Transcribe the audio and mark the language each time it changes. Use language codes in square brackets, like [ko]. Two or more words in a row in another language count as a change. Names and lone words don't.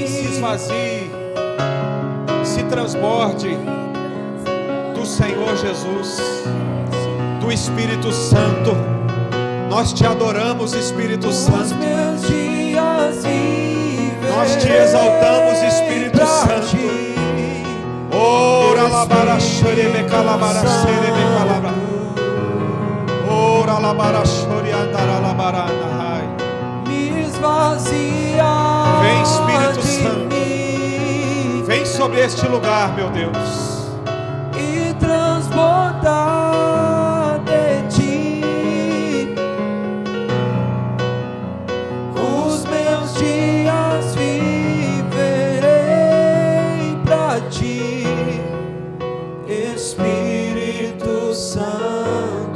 [pt] Se esvazie, se transborde do Senhor Jesus, do Espírito Santo. Nós te adoramos, Espírito Os Santo. meus dias viverei Nós te exaltamos, Espírito pra Santo. ti. Ora labara xerebe calabara xerebe calabara. Ora labara xori andara labara nahai. Me esvazia Vem, Espírito de Santo. mim Vem sobre este lugar, meu Deus. e transbordar de ti. Os meus dias viverei pra ti, Espírito Santo.